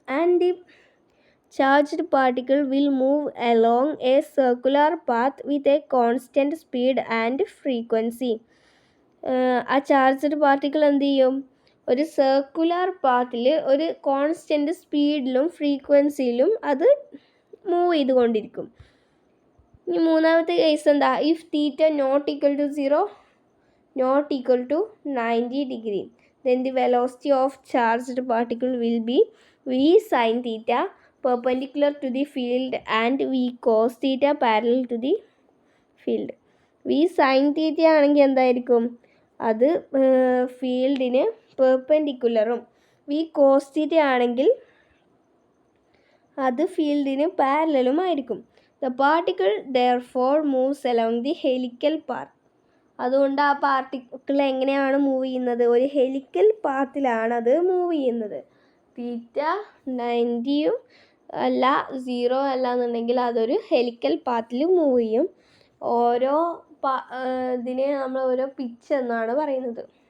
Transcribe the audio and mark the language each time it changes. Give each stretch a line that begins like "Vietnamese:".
English: And the charged particle will move along a circular path with a constant speed and frequency.
Malayalam: ആ charged particle എന്ത് ചെയ്യും? ഒരു circular പാത്തിൽ ഒരു constant സ്പീഡിലും ഫ്രീക്വൻസിയിലും അത് move ചെയ്തുകൊണ്ടിരിക്കും. ഇനി മൂന്നാമത്തെ കേസ് എന്താ?
English: If theta not equal to 0, not equal to 90 degree, then the velocity of charged particle will be v sin theta perpendicular to the field and v cos theta parallel to the field.
Malayalam: v sin theta ആണെങ്കിൽ എന്തായിരിക്കും? അത് ഫീൽഡിന് പെർപെൻഡിക്കുലറും v cos theta ആണെങ്കിൽ അത് ഫീൽഡിന് പാരലലും ആയിരിക്കും.
English: The particle therefore moves along the helical path.
Malayalam: അതുകൊണ്ട് ആ പാർട്ടിക്കിൾ എങ്ങനെയാണ് മൂവ് ചെയ്യുന്നത്? ഒരു ഹെലിക്കൽ പാത്തിലാണ് അത് മൂവ് ചെയ്യുന്നത്. തീറ്റ 90 അല്ല 0 അല്ല എന്നുണ്ടെങ്കിൽ അതൊരു ഹെലിക്കൽ പാത്തിൽ മൂവ് ചെയ്യും. ഓരോ ഇതിനെ നമ്മൾ ഓരോ പിച്ച് എന്നാണ് പറയുന്നത്.